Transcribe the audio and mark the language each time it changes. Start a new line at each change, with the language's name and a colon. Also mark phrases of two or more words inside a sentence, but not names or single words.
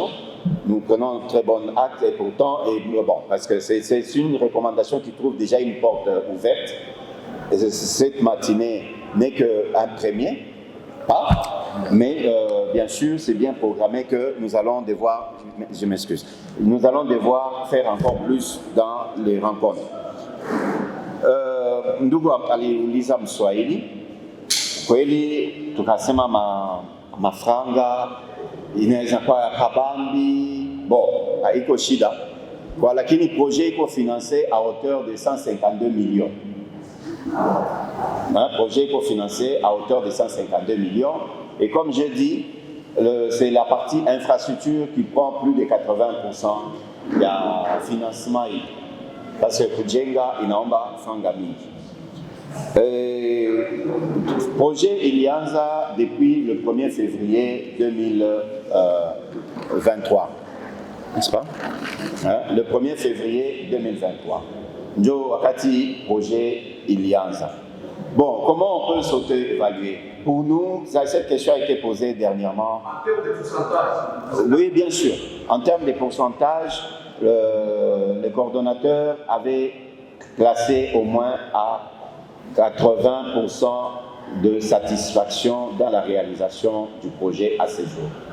French: Nous prenons très bon acte et pourtant, parce que c'est une recommandation qui trouve déjà une porte ouverte. Et cette matinée n'est qu'un premier pas, mais bien sûr, c'est bien programmé que nous allons devoir, je m'excuse, nous allons devoir faire encore plus dans les rencontres.
Swahili: Ndugu aliuliza Mswahili, kweli tukasema mafranga inaweza kuwa ya kabambi, bon, haiko shida kwa, lakini projet iko
French: financé à hauteur de 152 millions. Un projet iko financé à hauteur de 152 millions et comme je dis, c'est la partie infrastructure qui prend plus de 80% ya financement parce que
Swahili: kujenga inaomba franga mingi.
French: Projet ilianza depuis le 1er février 2023, n'est-ce pas? Le 1er février 2023.
Swahili: Njo wakati projet ilianza.
French: Bon, comment on peut s'auto-évaluer? Pour nous, cette question a été posée dernièrement. En termes de pourcentage? Oui, bien sûr. En termes de pourcentage, le coordonnateur avait classé au moins à 80% de satisfaction dans la réalisation du projet à ce jour.